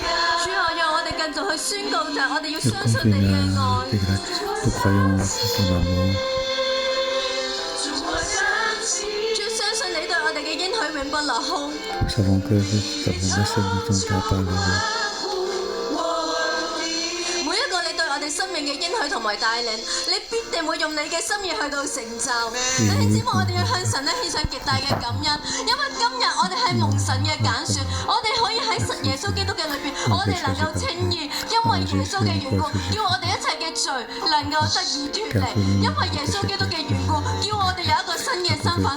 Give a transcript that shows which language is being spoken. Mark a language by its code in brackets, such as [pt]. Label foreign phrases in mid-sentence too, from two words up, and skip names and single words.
[fr] Nous croyons en ton amour. Nous savons que ta promesse ne tombera pas à l'eau. [yue] 生命嘅應許同埋帶領，你必定會用你嘅心意去到成就。弟兄姊妹，我哋要向神咧獻上極大嘅感恩，因為今日我哋係蒙神嘅揀選，我哋可以喺耶穌基督嘅裏邊，我哋能夠稱義，因為耶穌嘅緣故，叫我哋一切嘅罪能夠得以脫離，因為耶穌基督嘅緣故，叫我哋有一個新嘅身份。